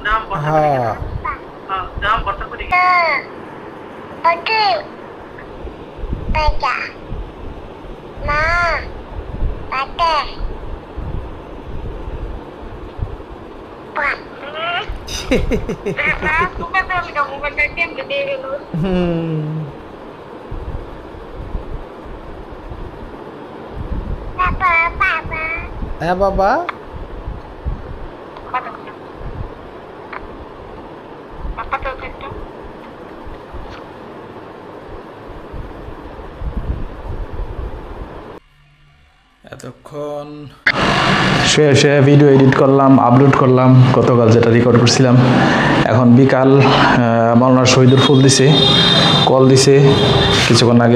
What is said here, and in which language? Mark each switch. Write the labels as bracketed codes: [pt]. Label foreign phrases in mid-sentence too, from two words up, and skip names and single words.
[bn] হ্যাঁ [id] Oke. Baca. Ma. Baca. Aku kan harus kamu kan gede dulu. Papa. [bn] হ্যাঁ বাবা [id] Papa tuh gitu. [bn] এতক্ষণ শুয়ে ভিডিও এডিট করলাম, আপলোড করলাম গতকাল যেটা রেকর্ড করছিলাম। এখন বিকাল, মাওলানা শহীদুর ফুল দিছে, কল দিছে কিছুক্ষণ আগে।